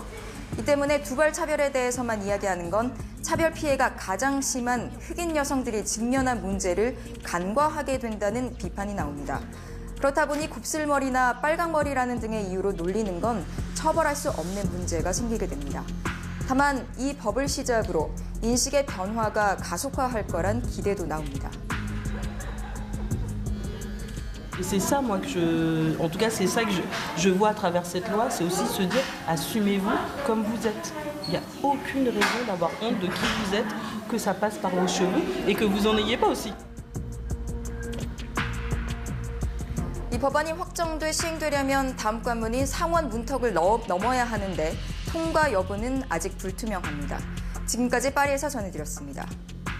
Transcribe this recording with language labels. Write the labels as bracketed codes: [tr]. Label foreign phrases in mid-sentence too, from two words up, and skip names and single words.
[ko] 이 때문에 두발 차별에 대해서만 이야기하는 건 차별 피해가 가장 심한 흑인 여성들이 직면한 문제를 간과하게 된다는 비판이 나옵니다. 그렇다 보니 곱슬머리나 빨강머리라는 등의 이유로 놀리는 건 처벌할 수 없는 문제가 생기게 됩니다. 다만 이 법을 시작으로 인식의 변화가 가속화할 거란 기대도 나옵니다. [fr] C'est ça, moi, en tout cas, c'est ça que je vois à travers cette loi, c'est aussi se dire, assumez-vous comme vous êtes. Il n'y a aucune raison d'avoir honte de qui vous êtes, que ça passe par vos cheveux et que vous en ayez pas aussi. [ko] 이 법안이 확정돼 시행되려면 다음 관문인 상원 문턱을 넘어야 하는데 통과 여부는 아직 불투명합니다. 지금까지 파리에서 전해드렸습니다.